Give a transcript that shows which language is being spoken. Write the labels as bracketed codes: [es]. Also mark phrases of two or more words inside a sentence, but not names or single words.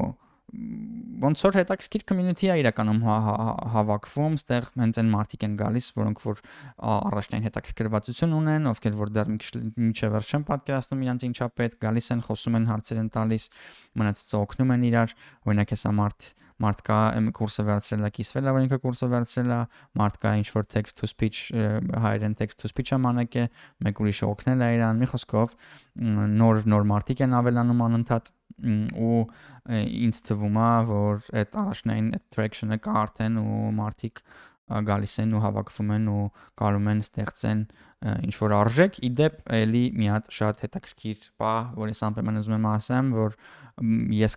[hy] ոնց որ հետաքրքիր community է իրականում հավաքվում, ստեղ հենց այն մարդիկ են գալիս, որոնք որ առաջնային հետաքրքրվածություն ունեն, ովքեր որ դեռ մինչև վերջ չեն պատկերացնում իրանց ինչա պետք, գալիս են, խոսում են, հարցեր են տալիս, մնացածը օգնում են իրար, օրինակ հեսա մարդ կա կուրսը վերցրել է, կիսվել է, որ ինքը կուրսը վերցրել է, մարդ կա ինչ-որ [en] text to speech, [hy] հայերեն [en] text to speech [hy] ամանակ է, մեկ ուրիշը օգնել է իրան, մի խոսքով նոր մարդիկ են ավելանում անընդհատ ու ինձ թվում է, որ այդ առաջնային traction-ը կա արդեն ու մարդիկ գալիս են ու հավաքվում են ու կարում են ստեղծեն ինչ-որ արժեք, իդեպ էլի մի հատ շատ հետաքրքիր բան, որ ես անպայման ուզում եմ ասեմ, որ ես